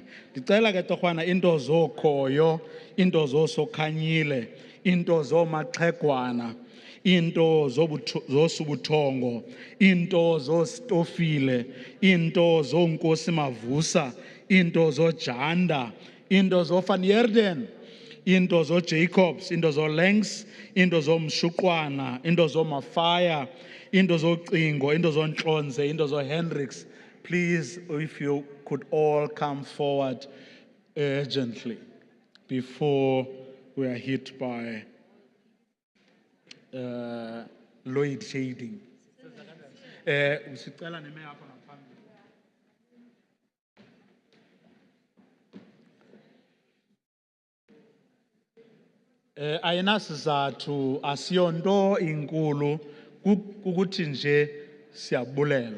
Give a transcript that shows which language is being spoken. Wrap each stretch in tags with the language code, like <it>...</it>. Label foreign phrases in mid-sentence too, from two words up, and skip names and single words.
<xh>Ndicela ke torhwana into zokhoyo, into zosokhanyile, into zomaxhegwana, into zosubuthongo, into zostofile, into zonkosi mavusa, into zojanda, into zoVan Heerden, into zoJacobs, into zoLangs, into zomshuqwana, into zomafaya, into zocingo, into zontlonze, into zoHendricks.</xh> <en>Please, if you could all come forward urgently before we are hit by load shading.</en> <xh>Usicela neme apha ngaphambili. Ayinasizathu asiyonto inkulu kukuthi nje siyabulela.</xh>